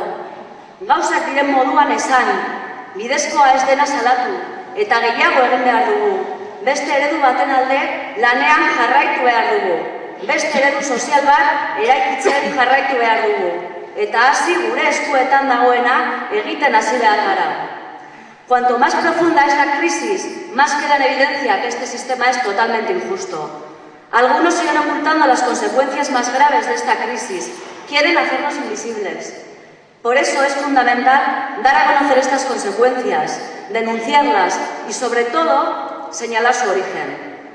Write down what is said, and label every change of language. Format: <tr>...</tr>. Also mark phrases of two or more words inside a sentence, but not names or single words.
<eu>Gauzak diren moduan esan, bidezkoa ez dena salatu, eta gehiago egin behar dugu. Beste eredu baten alde lanean jarraitu behar dugu. Beste eredu sozial bat eraikitzen jarraitu behar dugu. Eta hasi gure eskuetan dagoena egiten hasi behar gara.</eu> <es>Cuanto más profunda es la crisis, más queda en evidencia que este sistema es totalmente injusto. Algunos siguen ocultando las consecuencias más graves de esta crisis. Quieren hacernos invisibles. Por eso es fundamental dar a conocer estas consecuencias, denunciarlas y, sobre todo, señalar su origen.</es>